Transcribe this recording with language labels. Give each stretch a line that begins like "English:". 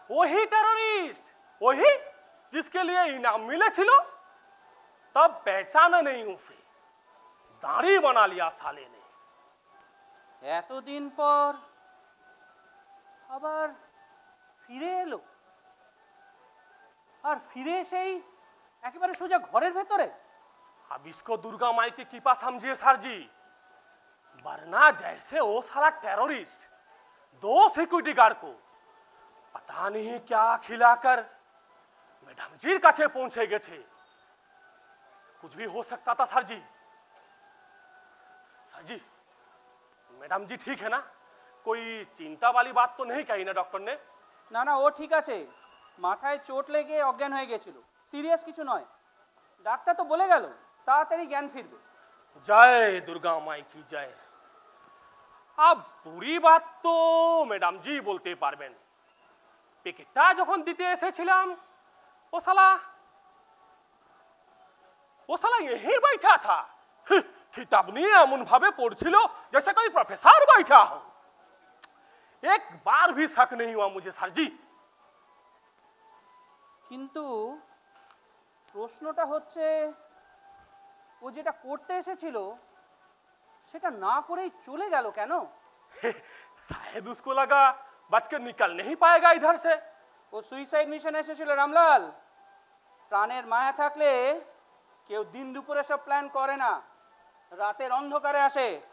Hindi: वही टेररिस्ट, वही जिसके लिए इनाम मिले छिलो। तब पहचाना नहीं उसे, दाढ़ी बना लिया साले ने।
Bangla: এতদিন পর আবার ফিরে এলো, আর ফিরে এসেই একেবারে সোজা ঘরের ভেতরে।
Hindi: अब इसको दुर्गा माई की कृपा समझिए सर जी, वरना जैसे वो साला टेररिस्ट 2 सिक्योरिटी गार्ड को पता नहीं क्या खिलाकर मैडम जी
Bangla: काछे पहुंचे गेछे।
Hindi: कुछ भी हो सकता था सर जी। सर जी, मैडम जी ठीक है ना? कोई चिंता वाली बात तो नहीं कही ना डॉक्टर ने?
Bangla: না না, ও ঠিক আছে, মাথায় চোট লেগে অজ্ঞান হয়ে গেছিল, সিরিয়াস কিছু নয়। ডাক্তার তো বলে গেল তাড়াতাড়ি জ্ঞান ফিরবে।
Hindi: जय दुर्गा माई की जय। अब पूरी बात तो मैडम जी
Bangla: बोलते पारबेन। পেকেটটা যখন দিতে এসেছিলাম
Hindi: वो साला यही बैठा था। किताब
Bangla: নিয়ে এমন ভাবে পড়ছিল
Hindi: जैसे कोई प्रोफेसर बैठा हो। एक बार भी शक नहीं हुआ मुझे सर जी।
Bangla: কিন্তু প্রশ্নটা হচ্ছে, ও যেটা করতে এসেছিল সেটা না করেই চলে গেল কেন?
Hindi: शायद उसको लगा बच के निकल नहीं पाएगा इधर से।
Bangla: ও সুইসাইড মিশন এসেছিল রামলাল। প্রাণের মায়া থাকলে কেউ দিন দুপুরে সব প্ল্যান করে না, রাতের অন্ধকারে আসে।